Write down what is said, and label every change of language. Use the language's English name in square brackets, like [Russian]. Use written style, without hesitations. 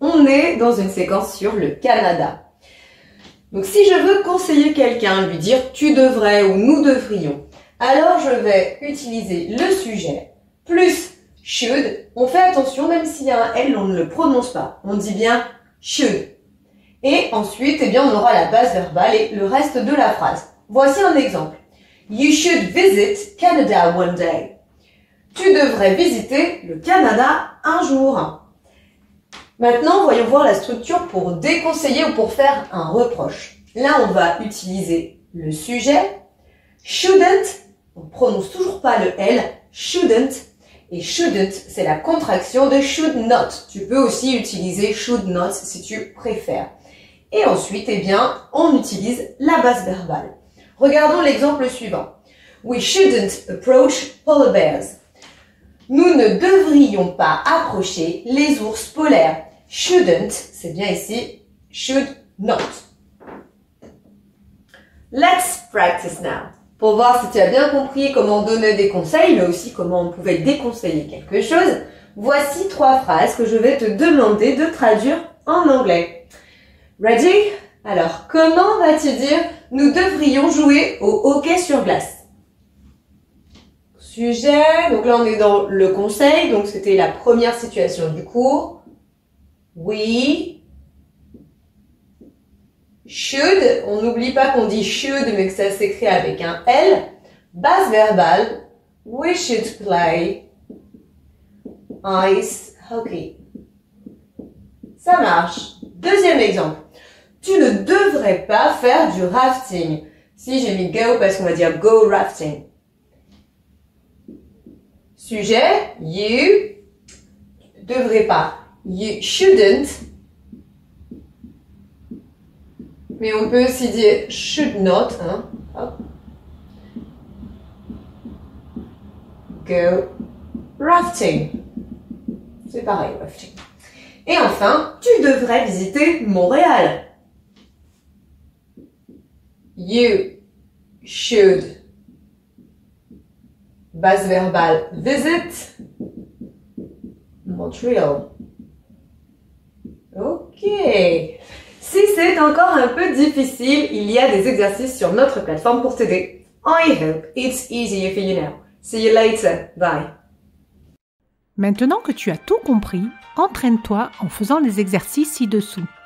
[French] On est dans une séquence sur le Canada. Donc si je veux conseiller quelqu'un, lui dire « tu devrais » ou « nous devrions », alors je vais utiliser le sujet plus « should ». On fait attention, même s'il y a un « L », on ne le prononce pas. On dit bien « should ». Et ensuite, on aura la base verbale et le reste de la phrase. Voici un exemple. [English] You should visit Canada one day. [French] Tu devrais visiter le Canada un jour. Maintenant, voyons voir la structure pour déconseiller ou pour faire un reproche. Là, on va utiliser le sujet. Shouldn't, on ne prononce toujours pas le L. Shouldn't. Et shouldn't, c'est la contraction de [English] should not. [French] Tu peux aussi utiliser should not si tu préfères. Et ensuite, on utilise la base verbale. Regardons l'exemple suivant. [English] We shouldn't approach polar bears. [French] Nous ne devrions pas approcher les ours polaires. Shouldn't, c'est bien ici, [English] should not. Let's practice now. [French] Pour voir si tu as bien compris comment donner des conseils, mais aussi comment on pouvait déconseiller quelque chose, voici 3 phrases que je vais te demander de traduire en anglais. [English] Ready? [French] Alors, comment vas-tu dire « Nous devrions jouer au hockey sur glace » Sujet, donc là on est dans le conseil, donc c'était la première situation du cours. [English] We should, [French] on n'oublie pas qu'on dit should mais que ça s'écrit avec un L. Base verbale, [English] we should play ice hockey. [French] Ça marche. Deuxième exemple. Tu ne devrais pas faire du rafting. Si j'ai mis go parce qu'on va dire [English] go rafting. [French] Sujet, you, devrais pas. [English] You shouldn't. [French] Mais on peut aussi dire [English] should not. [French] Hein. Hop. [English] Go rafting. [French] C'est pareil, rafting. Et enfin, tu devrais visiter Montréal. [English] You should. [French] Base verbale visit Montreal. Ok. Si c'est encore un peu difficile, il y a des exercices sur notre plateforme pour t'aider. [English] I hope it's easier for you now. See you later. Bye. [French] Maintenant que tu as tout compris, entraîne-toi en faisant les exercices ci-dessous.